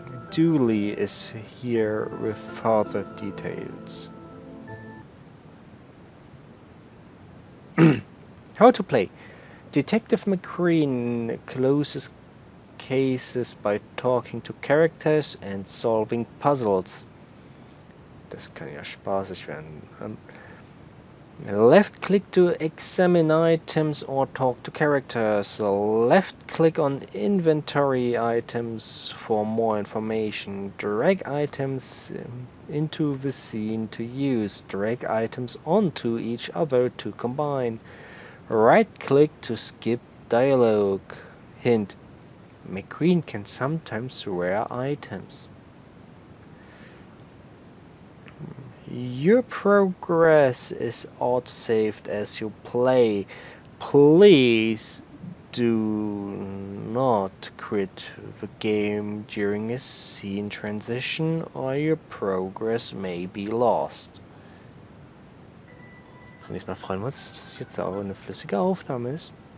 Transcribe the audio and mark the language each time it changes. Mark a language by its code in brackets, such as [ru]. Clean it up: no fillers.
[en] Dooley is here with further details. How to play. Detective McCreen closes cases by talking to characters and solving puzzles. [de] Das kann ja spaßig werden. [en] Left click to examine items or talk to characters. Left click on inventory items for more information. Drag items into the scene to use. Drag items onto each other to combine. Right click to skip dialogue. Hint: McQueen can sometimes wear items. Your progress is auto-saved as you play. Please do not quit the game during a scene transition or your progress may be lost. [de] Zunächst mal freuen wir uns, dass es jetzt auch eine flüssige Aufnahme ist.